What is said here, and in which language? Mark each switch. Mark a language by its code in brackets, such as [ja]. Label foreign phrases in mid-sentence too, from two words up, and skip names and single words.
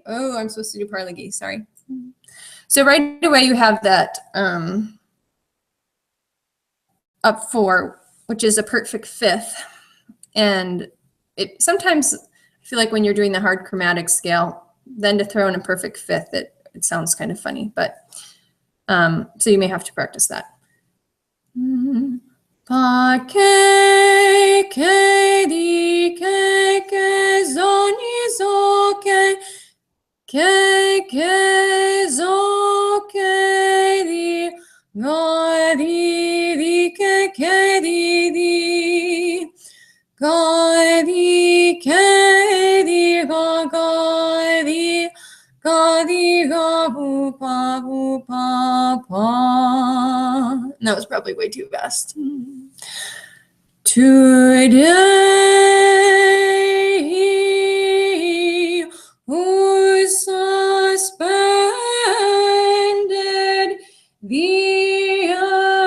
[en] Oh, I'm supposed to do paralegi, sorry. So right away you have that up 4, which is a perfect fifth. And it sometimes, I feel like when you're doing the hard chromatic scale, then to throw in a perfect fifth, it sounds kind of funny, but so you may have to practice that. Pa ke ke di ke zo ni zo ke zo ke di ga di ke di ga di ke di ga di ga bu pa pa. And that was probably way too fast. Today who's suspended the